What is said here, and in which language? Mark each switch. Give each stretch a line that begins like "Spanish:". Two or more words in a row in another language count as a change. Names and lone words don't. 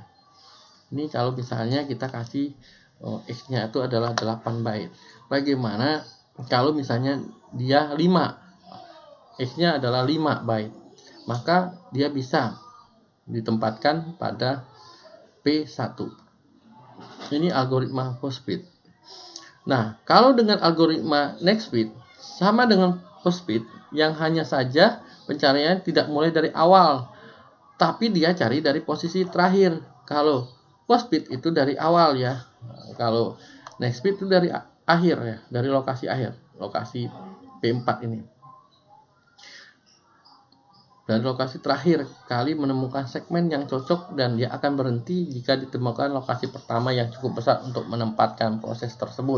Indonesian: Ini kalau misalnya kita kasih X-nya itu adalah 8 byte. Bagaimana kalau misalnya dia 5? X-nya adalah 5 byte. Maka dia bisa ditempatkan pada P1. Ini algoritma
English: first fit.
Indonesian: Nah, kalau dengan algoritma
English: next fit
Indonesian: sama dengan
English: first fit
Indonesian: yang hanya saja pencarian tidak mulai dari awal, tapi dia cari dari posisi terakhir. Kalau
English: first fit
Indonesian: itu dari awal ya. Kalau
English: next fit
Indonesian: itu dari akhir ya, dari lokasi akhir, lokasi P4 ini. Dari lokasi terakhir kali menemukan segmen yang cocok dan dia akan berhenti jika ditemukan lokasi pertama yang cukup besar untuk menempatkan proses tersebut.